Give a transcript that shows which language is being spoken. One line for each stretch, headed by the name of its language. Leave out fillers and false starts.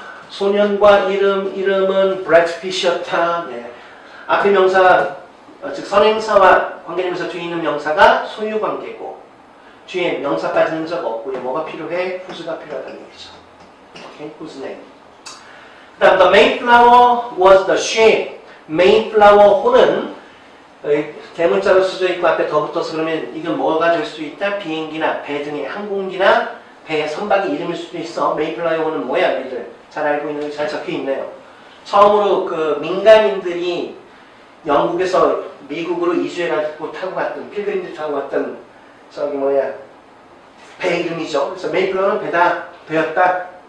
Korean: 소년과 이름은 브래드 피시였다. 네. 앞에 명사, 즉 선행사와 관계대명사 뒤에 있는 명사가 소유관계고 뒤에 명사 빠지는 적 없고요. 뭐가 필요해? who's가 필요하다는 얘기죠. 오케이?
English: whose name. 그 다음 the Mayflower was the ship.
Korean: Mayflower 호는 대문자로 쓰여 있고 앞에 더 붙어서 그러면 이건 뭐가 될 수 있다? 비행기나 배 등의 항공기나 배의 선박의 이름일 수도 있어. 메이플라이어는 뭐야? 우리들 잘 알고 있는 게 잘 적혀 있네요. 처음으로 그 민간인들이 영국에서 미국으로 이주해가지고 타고 갔던 필그림들이 타고 갔던 저기 뭐야 배 이름이죠. 그래서 메이플라이어는 배였다.